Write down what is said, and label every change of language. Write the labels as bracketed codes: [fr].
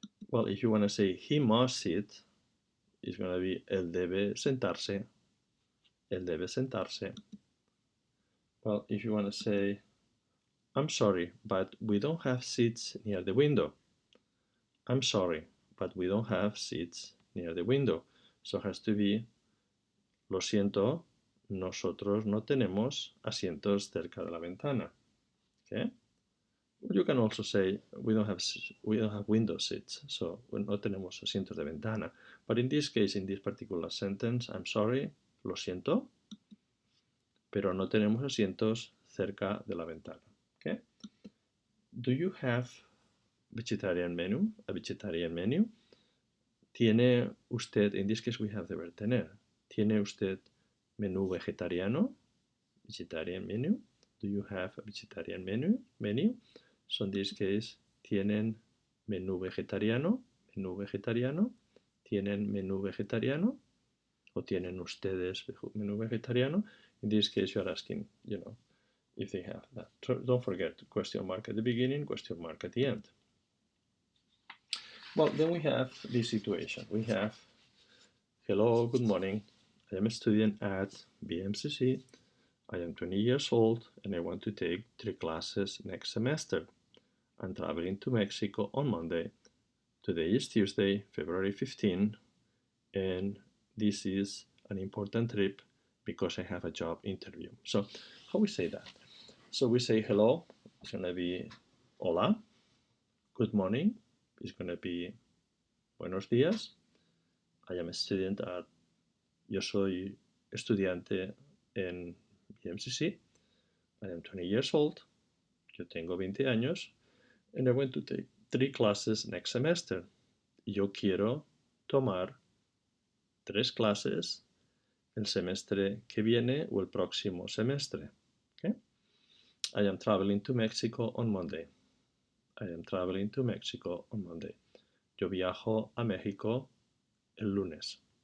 [en] Well, if you want to say he must sit, it's going to be [es] él debe sentarse. Él debe sentarse. [en] Well, if you want to say, I'm sorry, but we don't have seats near the window. I'm sorry, but we don't have seats near the window. So it has to be, [es] lo siento, nosotros no tenemos asientos cerca de la ventana. [en] Okay? You can also say we don't have window seats, so [es] no tenemos asientos de ventana. [en] But in this case, in this particular sentence, I'm sorry, [es] lo siento, pero no tenemos asientos cerca de la ventana. [en] Okay? Do you have vegetarian menu? A vegetarian menu? [es] ¿Tiene usted, [en] in this case we have the verb tener, [es] ¿tiene usted menú vegetariano? [en] Vegetarian menu? Do you have a vegetarian menu? So in this case, [es] ¿tienen menú vegetariano? Menú vegetariano. ¿Tienen menú vegetariano? ¿O tienen ustedes menú vegetariano? [en] In this case, you are asking, if they have that. So don't forget question mark at the beginning, question mark at the end. Well, then we have this situation. We have, hello, good morning. I am a student at BMCC. I am 20 years old and I want to take 3 classes next semester. I'm traveling to Mexico on Monday. Today is Tuesday, February 15, and this is an important trip because I have a job interview. So, how we say that? So we say hello, it's going to be hola. Good morning, it's going to be buenos días. I am a student at, [es] yo soy estudiante en BMCC. [en] I am 20 years old. [es] Yo tengo 20 años. [en] And I want to take 3 classes next semester. [es] Yo quiero tomar 3 clases el semestre que viene o el próximo semestre. [en] Okay? I am traveling to Mexico on Monday. I am traveling to Mexico on Monday. [es] Yo viajo a México el lunes.